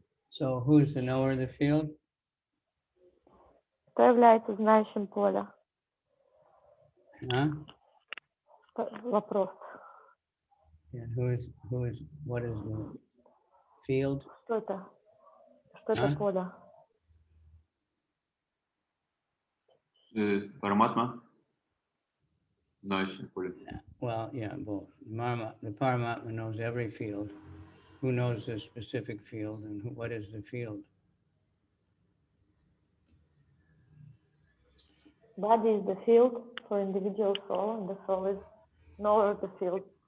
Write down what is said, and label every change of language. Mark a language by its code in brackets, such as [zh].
[en] So who is the knower of the field? [ru] Кто является знающим поля? Huh? Вопрос. [en] Yeah, what is the field? [ru] Что это? Что это поле? Параматма, знающий поле. [en] Well, yeah, both. The Paramatma knows every field. Who knows the specific field and what is the field? Body is the field for individual soul, and the soul is knower of the field.